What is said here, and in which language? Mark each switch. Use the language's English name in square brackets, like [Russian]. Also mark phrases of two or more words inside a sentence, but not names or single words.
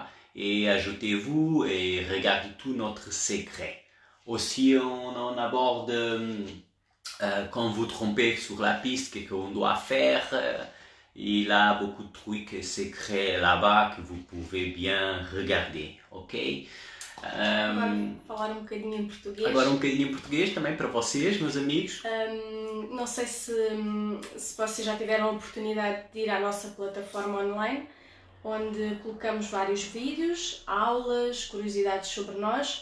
[French] Et ajoutez-vous et regardez tout notre secret. Aussi, on aborde quand vous trompez sur la piste, qu'est-ce qu'on doit faire. Il y a beaucoup de trucs secrets là-bas que vous pouvez bien regarder, ok? [Portuguese] Falar um bocadinho em português. Agora um bocadinho em português também para vocês, meus amigos. Não sei se vocês já tiveram a oportunidade de ir à nossa plataforma online, onde colocamos vários vídeos, aulas, curiosidades sobre nós.